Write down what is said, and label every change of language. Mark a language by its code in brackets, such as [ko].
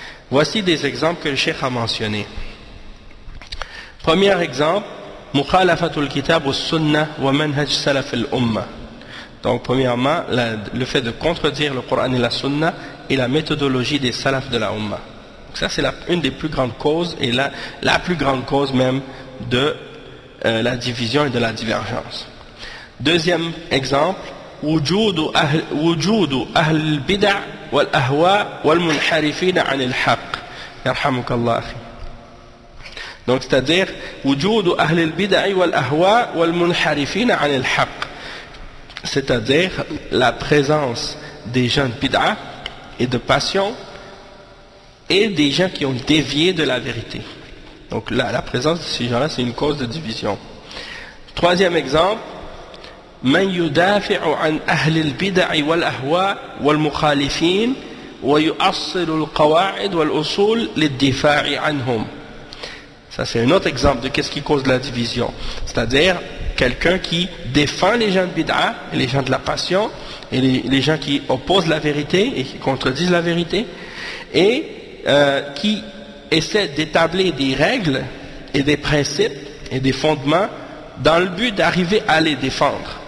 [fr] Voici des exemples que le cheikh a mentionnés. Premier exemple, [ar] mukhalafatul kitab wa sunnah wa manhaj salaf al-umma. [fr] Donc premièrement, le fait de contredire le Coran et la sunna et la méthodologie des salafs de la umma. Donc ça c'est une des plus grandes causes et la plus grande cause même de la division et de la divergence. Deuxième exemple, [ar] وجود أهل البدع والأهواء والمنحرفين عن الحق. يرحمك الله أخي. [fr] Donc c'est-à-dire [ar] وجود أهل البدع والأهواء والمنحرفين عن الحق. [fr] C'est-à-dire la présence des gens de bid'a et de passion et des gens qui ont dévié de la vérité. Donc la présence de ces gens-là, c'est une cause de division. Troisième exemple, [ar] من يدافع عن أهل البدع والأهواء والمخالفين ويؤصل القواعد والأصول للدفاع عنهم. [fr] Ça c'est un autre exemple de qu'est-ce qui cause la division. C'est-à-dire quelqu'un qui défend les gens de bid'a, les gens de la passion, et les gens qui opposent la vérité et qui contredisent la vérité, et qui essaie d'établir des règles et des principes et des fondements dans le but d'arriver à les défendre.